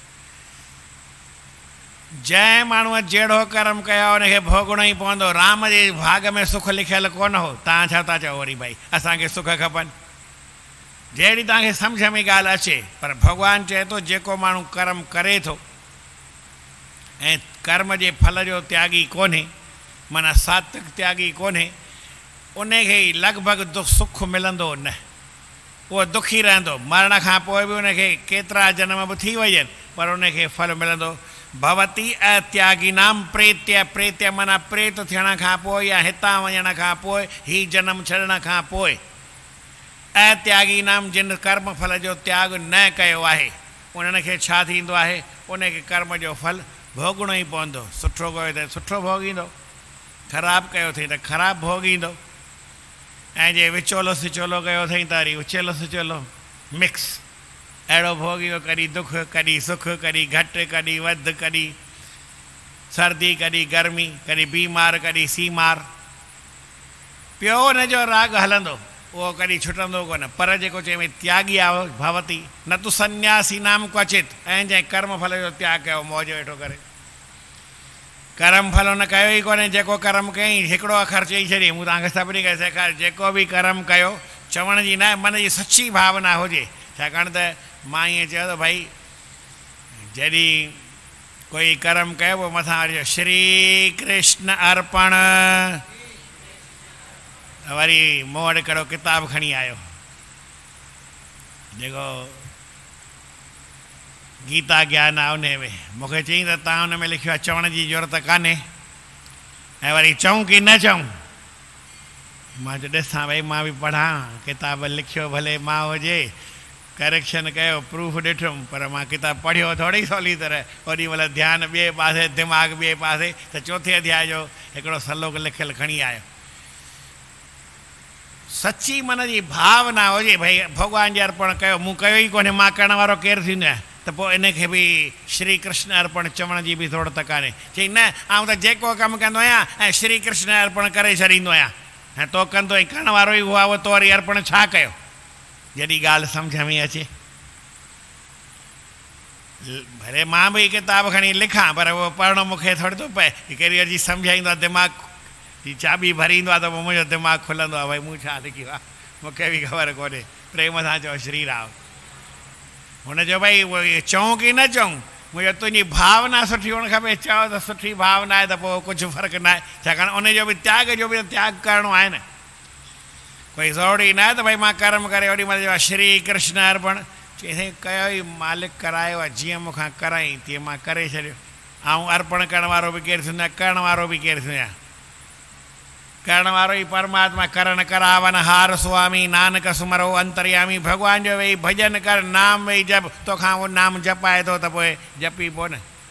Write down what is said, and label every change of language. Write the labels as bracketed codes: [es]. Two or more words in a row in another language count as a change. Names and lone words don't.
[sd] जंहिं माण्हूअ जहिड़ो कर्म कयो हुनखे भोगणो ई पवंदो। राम जे भाग में सुख लिखियलु कोन हो। तव्हां छा था चओ वरी भाई असांखे सुख खपनि? जहिड़ी तव्हांखे सम्झ में ॻाल्हि अचे। पर भॻवानु चए थो जेको माण्हू कर्म करे थो ऐं कर्म जे फल जो त्यागी कोन्हे, माना सात्विक त्यागी कोन्हे, उनखे ई लॻभॻि सुख मिलंदो न। उहो दुखी रहंदो। मरण खां पोइ बि उनखे केतिरा जनम बि थी वञनि पर उनखे फल मिलंदो। [sa] भवती अत्यागी नाम प्रेत्य। [sd] प्रेत्य माना प्रेत थियण खां पोइ या हितां वञण खां पोइ, ही जनम छॾण खां पोइ। अत्यागी नाम जिन कर्म फल जो त्याग न कयो आहे, उन्हनि खे छा थींदो आहे? उनखे कर्म जो फल भोगणो ई पवंदो। सुठो कयो त सुठो भोगींदो, ख़राबु कयो अथई त ख़राबु भोगींदो। ऐं जे विचोलो सिचोलो कयो अथई त वरी उचेलो सिचोलो मिक्स अहिड़ो भोगियो। कॾहिं दुख, कॾहिं सुख, कॾहिं घटि, कॾहिं वधि, कॾहिं सर्दी, कॾहिं गर्मी, कॾहिं बीमार, कॾहिं सीमार। पियो हुनजो राग हलंदो, उहो कॾहिं छुटंदो कोन। पर जेको चए त्यागी आहे [sa] भवती न तू सन्यासी नाम क्वचित। [sd] ऐं जंहिं कर्म फल जो त्याग कयो मौज वेठो करे। कर्म फल न कयो ई कोन्हे। जेको कर्म कयईं हिकिड़ो अखर चई छॾी, मूं तव्हांखे सभिनी खे सेखारियो, जेको बि कर्म कयो, चवण जी न, मन जी सची भावना हुजे। छाकाणि त मां ईअं चयो त भई जॾहिं कोई कर्म कयो पोइ मथां वरी श्री कृष्ण अर्पण, वरी मूं वटि हिकिड़ो किताबु खणी आयो जेको गीता ज्ञान आहे उन में मूंखे चई त तव्हां हुन में लिखियो आहे चवण जी ज़रूरत कान्हे ऐं वरी चऊं की न चऊं। मां चयो ॾिसां भई मां बि पढ़ां किताब लिखियो भले मां हुजे करेक्शन कयो प्रूफ ॾिठुमि पर मां किताब पढ़ियो थोरी सवली तरह ओॾी महिल ध्यानु ॿिए पासे दिमाग़ ॿिए पासे त चौथे अध्याय जो हिकिड़ो सलोक लिखियलु खणी आयो। सची मन जी भावना हुजे भई भॻवान जे अर्पण कयो मूं कयो ई कोन्हे मां करण वारो केरु थींदो आहे त पोइ इनखे बि श्री कृष्ण अर्पण चवण जी बि ज़रूरत कान्हे। चई न आउं त जेको कमु कंदो आहियां ऐं श्री कृष्ण अर्पण करे छॾींदो आहियां ऐं तो कंदो ई करण वारो ई हुआ उहो तो वरी अर्पण छा कयो जॾहिं ॻाल्हि सम्झ में अचे। भले मां बि किताब खणी लिखां पर उहो पढ़णो मूंखे थोरी थो पए की कहिड़ी अॼु सम्झ ईंदो आहे दिमाग़ जी चाबी भरींदो आहे त पोइ मुंहिंजो दिमाग़ खुलंदो आहे भई मूं छा लिखियो आहे मूंखे बि ख़बर कोन्हे। प्रेम सां चओ श्री राम। हुनजो भई उहो चऊं की न चऊं मुंहिंजो तुंहिंजी भावना सुठी हुअणु खपे। चओ त सुठी भावना आहे त पोइ कुझु फ़र्क़ु न आहे छाकाणि उनजो बि त्याग जो बि त्याग करिणो आहे न। कोई ज़रूरी न आहे त भई मां कर्म करे ओॾी महिल चयो श्री कृष्ण अर्पण चई कयो ई मालिक करायो आहे जीअं मूंखां कराई तीअं मां करे छॾियो। ऐं अर्पण करण वारो बि केरु थींदो आहे करण वारो बि केरु थींदो आहे करण वारो ई परमात्मा। [pa] करण करावन हार स्वामी नानक सुमरो अंतर्यामी। [sd] भॻवान जो वेही भॼन कर नाम वेही जप तोखां उहो नाम जपाए थो त पोइ जपी पोइ न।